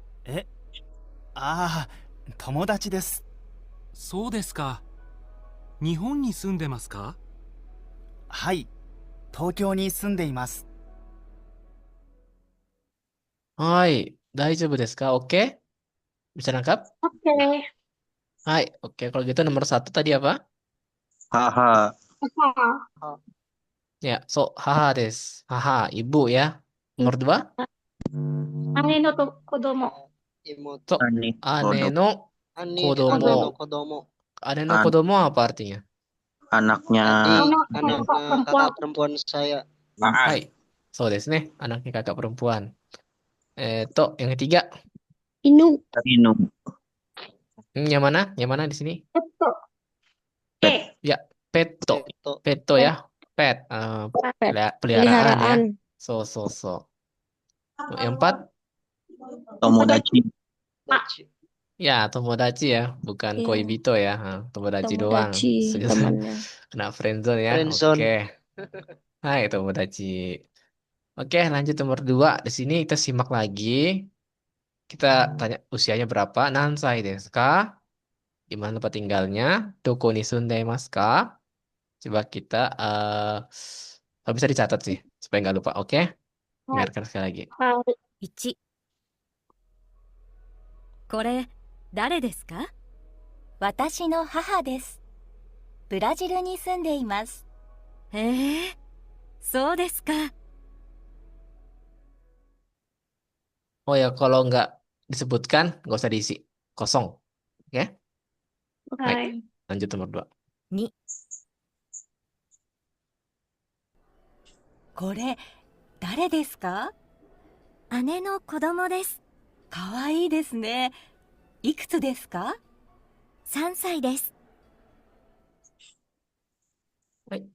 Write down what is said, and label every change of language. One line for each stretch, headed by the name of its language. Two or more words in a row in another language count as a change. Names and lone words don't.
Japanese: 友達です。そうですか。日本に住んでますか？はい、東京に住んでいます。 Hai, 大丈夫ですか?
Indonesian: Oke? Bisa nangkap? Oke. Hai, oke. Kalau gitu nomor 1 tadi apa? Haha. Haha. Ya,
Japanese: 母です.
Indonesian: Haha, ibu ya. Nomor 2?
Japanese: 姉の子供。 Imoto. 姉の姉の kodomo. kodomo. 姉の子供
Indonesian: apa artinya? Anaknya Anak kakak perempuan saya. Hai.
Japanese: そうですね.
Indonesian: Anaknya kakak perempuan. Yang ketiga. Inu. Yang mana? Yang mana di sini? Petto. Ya, petto. Petto ya. Pet. Peliharaan ya. So. Yang 4? Tomodachi. Ya, tomodachi ya, bukan Iya. koibito ya. Tomodachi doang. Tomodachi, temannya. Kena friendzone ya. Friendzone. Oke. Hai, tomodachi. Oke, lanjut nomor 2. Di sini kita simak lagi. Kita tanya usianya berapa?
Japanese: 何歳ですか?
Indonesian: Di mana tempat tinggalnya?
Japanese: どこに住んでいますか?
Indonesian: Coba kita bisa dicatat sih supaya nggak lupa. Oke? Dengarkan sekali lagi.
Japanese: 1、これ、誰ですか？私の母です。ブラジルに住んでいます。へえ、そうですか。
Indonesian: Oh ya, kalau nggak disebutkan, nggak usah diisi. Kosong. Oke? Baik, lanjut nomor 2.
Japanese: 2、これ、誰ですか？姉の子供です。かわいいですね。いくつですか 3歳です。はい。